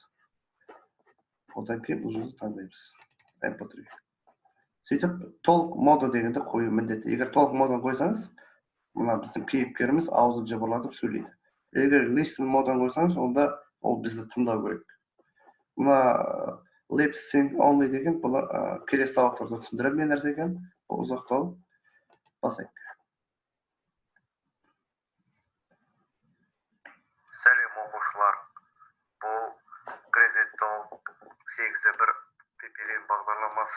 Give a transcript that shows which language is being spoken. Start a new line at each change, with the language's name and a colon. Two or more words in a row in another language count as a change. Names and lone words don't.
Kazakh: Одан кейін бұл жерді таңдаймыз. MP3. Сөйтіп, толық моды дегенді қою міндетті. Егер толық модын қойсаңыз, мына біздің кейіпкеріміз аузы жыбырлатып сөйлейді. Егер listen модын қойсаңыз, онда ол бізді тыңдау керек. Мына
English: lip sync only
Kazakh: деген бұл келесі сабақтарда түсіндірілген нәрсе екен. Бұл ұзақтау. Басайық. Сәлем оқушылар. Бұл Crazy Talk 8-1 PPL бағдарламасы.